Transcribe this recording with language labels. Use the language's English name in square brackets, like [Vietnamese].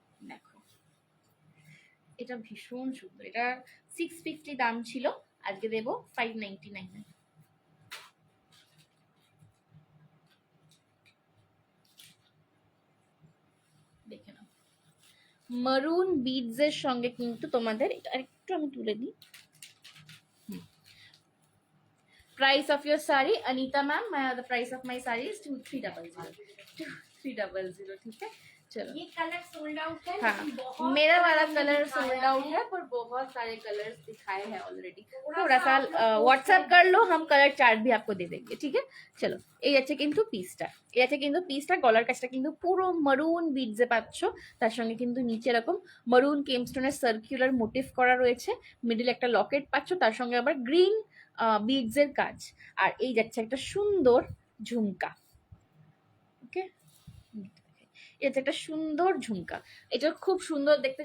[Bangla] দেখো, এটা ভীষণ সুন্দর। এটা 650 দাম ছিল, আজকে দেবো 599। দেখে নাও, মারুন বিডস এর সঙ্গে কিন্তু তোমাদের এটা একটু আমি তুলে দিই। [English] Price of your saree, Anita ma'am, the price of my saree is 2300. [Hindi] 2300, ठीक है। चलो, ये कलर सोल्ड आउट है, हाँ, लेकिन बहुत मेरा वाला हमने कलर दिखाया सोल्ड आउट है, पर बहुत सारे कलर्स दिखाए हैं ऑलरेडी। थोड़ा सा व्हाट्सएप कर लो, हम कलर चार्ट भी आपको दे देंगे, ठीक है। [Bangla] চলো, এই আছে কিন্তু পিসটা, এই আছে কিন্তু পিসটা, গলার কাছটা কিন্তু পুরো মারুন বিডসে পাচ্ছ। তার সঙ্গে কিন্তু নিচে এরকম মারুন কেমস্টোনের সার্কুলার মোটিভ করা রয়েছে, মিডল একটা লকেট পাচ্ছ, তার সঙ্গে আবার গ্রিন বিডস এর কাজ। আর এই যাচ্ছে একটা সুন্দর ঝুমকা। ওকে, এটা একটা সুন্দর ঝুমকা, এটা খুব সুন্দর দেখতে।